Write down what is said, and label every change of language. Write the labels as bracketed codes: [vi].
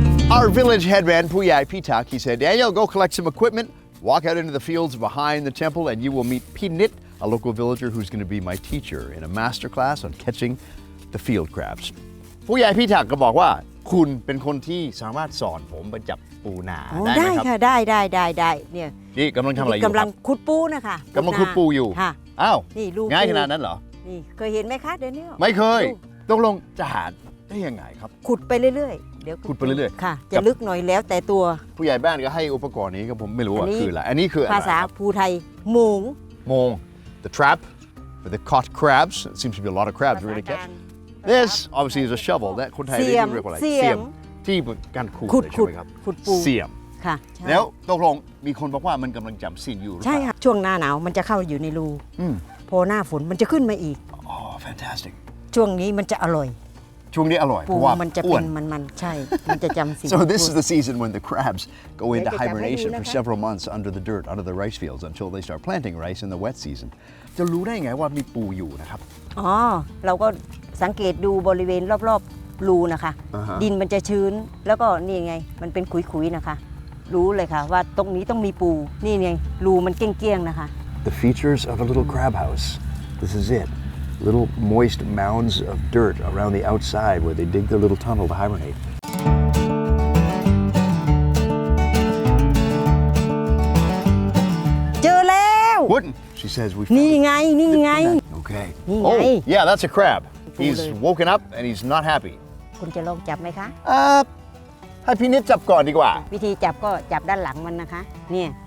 [en] Our village headman Puyai Pitak, he said, Daniel, go collect some equipment, walk out into the fields behind the temple, and you will meet Pinit, a local villager who's going to be my teacher in a master class on catching the field crabs. [th] Puyai Pitak ก็บอกว่าคุณเป็นคนที่สามารถสอนผมไปจับปูนาได้ไหมครับ ได้เนี่ย นี่กำลังทำอะไรอยู่ กำลังขุดปูนะคะ กำลังขุดปูอยู่อ้าว นี่ลูก ง่ายขนาดนั้นเหรอ นี่เคยเห็นไหมคะเดี๋ยวนี้ ไม่เคยต้องลงจะหาได้ยังไงครับ ขุดไปเรื่อยๆเดี๋ยว ขุดไปเรื่อย ๆค่ะจะลึกหน่อยแล้วแต่ตัว ผู้ใหญ่บ้านก็ให้อุปกรณ์นี้ก็ผมไม่รู้ว่าคืออะไรอันนี้คือ ภาษาภูไทยโมง [en] the trap for the caught crabs it seems to be a lot of crabs we're going to catch this obviously is a shovel that [th] คนไทยเรียกว่าอะไรเสียมที่การขุดใช่ไหมครับ ขุดปู เสียม ค่ะ แล้วตกลงมีคนบอกว่ามันกำลังจำศีลอยู่ ใช่ค่ะช่วงหน้าหนาวมันจะเข้าอยู่ในรูพอหน้าฝนมันจะขึ้นมาอีก [en] fantastic [th] ช่วงนี้มันจะอร่อย ช่วงนี้อร่อยเพราะว่า มันจะเป็นมันใช่มันจะจำศีล [en] So this is the season when the crabs go into hibernation for several months under the dirt under the rice fields until they start planting rice in the wet season [th] จะรู้ได้ไงว่ามีปูอยู่นะครับ อ๋อเราก็สังเกตดูบริเวณรอบๆรูนะคะดินมันจะชื้นแล้วก็นี่ไงมันเป็นขุยๆนะคะรู้เลยค่ะว่าตรงนี้ต้องมีปูนี่ไงรูมันเกี้ยงๆนะคะ [en] The features of a little crab house this is it little moist mounds of dirt around the outside where they dig their little tunnel to hibernate [th] เจอแล้ว [en] Wouldn't she says we [th] นี่ไง [en] Okay oh yeah that's a crab he's woken up and he's not happy [th] คุณจะลองจับไหมคะ ให้พี่นิดจับก่อนดีกว่า วิธีจับก็จับด้านหลังมันนะคะเนี่ย